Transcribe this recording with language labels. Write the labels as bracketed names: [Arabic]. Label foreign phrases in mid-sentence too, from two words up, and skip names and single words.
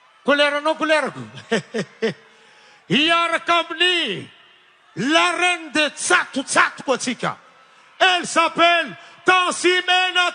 [Malagasy] Koleranao kolerako. Hiaraka amin'ny [French] la reine de [Malagasy] tsatotsatoko atsika. [French] Elle s'appelle TENCE MENA.